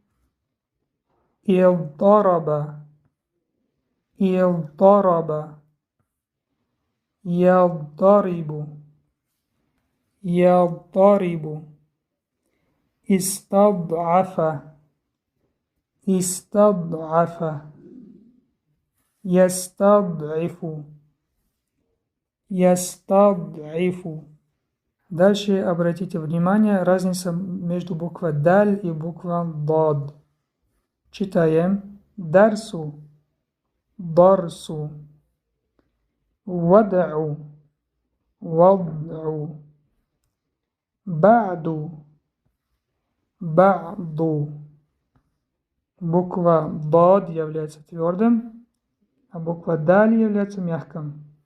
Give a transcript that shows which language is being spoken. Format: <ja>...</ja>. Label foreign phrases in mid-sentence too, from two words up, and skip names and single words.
<ar>اضطرب اضطرب يضطرب يضطرب استضعف استضعف يستضعف يستضعف.</ar> <ru>Дальше обратите внимание, разница между буквой Даль и буквой Дод. Читаем.</ru> <ar>درس درس, وضع وضع بعد بعد.</ar> <ru>Буква Дод является твердым, а буква Даль является мягким.</ru>